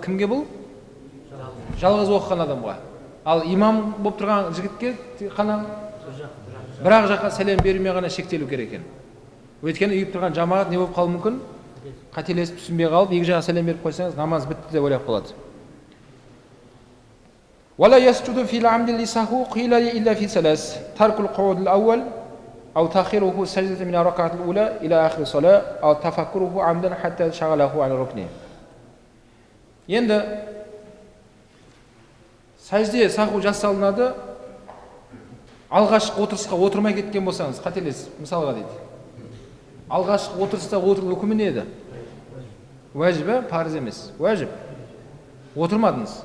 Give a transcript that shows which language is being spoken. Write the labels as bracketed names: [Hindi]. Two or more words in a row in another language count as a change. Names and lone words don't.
[Kazakh] Кімге бұл? Жалғыз оқыған адамға. Ал имам болып тұрған жігітке қана бір-ақ жаққа сәлем бермей ғана шектелу керек екен. Өйткені үйіп тұрған жамағат не болып қалуы мүмкін? Қателесіп түсінбей қалып, екі жаққа сәлем беріп қойсаңыз, намаз бітті деп ойлап қалады. [Arabic] ولا يسجد في العمد لسهو قيل إلا في ثلاث ترك القعود الأول أو تأخيره سجدة من الركعة الأولى إلى آخر الصلاة أو تفكره عمدا حتى شغله عن الركن. [Kazakh] Енді сәжде саху жасалынады. Алғашқы отырысқа отырмай кеткен болсаңыз, қателесіз, мысалға дейді. Алғашқы отырыста отыру үкімі не еді? Уәжібі, парыз емес. Уәжіп. Отырмадыңыз.